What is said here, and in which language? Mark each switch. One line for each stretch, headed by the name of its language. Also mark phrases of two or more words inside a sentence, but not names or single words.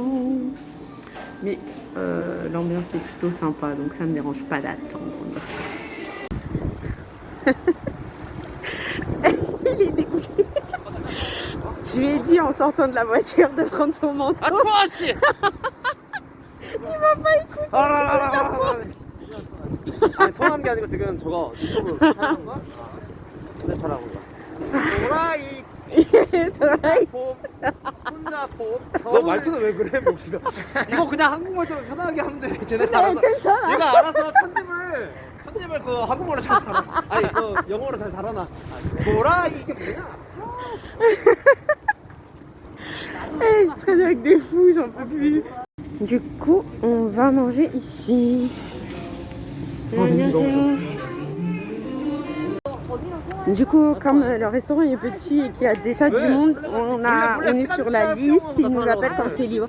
French: Mais l'ambiance est plutôt sympa, donc ça me dérange pas d'attendre. Il est dégoûté. Je lui ai dit en sortant de la voiture de prendre son manteau. 아 toi aussi. Il va pas écouter.
Korean: 아니 통화하는 게 아니고 지금 저거 유튜브 촬영한 거야? 오늘 촬영한 거야. 도라이 혼자 너 말투는 왜 그래? 목소리가 이거 그냥 한국말처럼 편하게 하면 돼. 쟤네 알아서 괜찮아. 얘가 알아서 편집을 그 한국말로 잘 달아. 아니 그 영어로 잘 달아놔. 도라이 이게 뭐야?
French: Eh, je traîne avec des fous, j'en peux plus. Du coup, on va manger ici. Du coup, comme le restaurant est petit et qu'il y a déjà du monde, on est sur la liste, ils nous appellent quand c'est libre.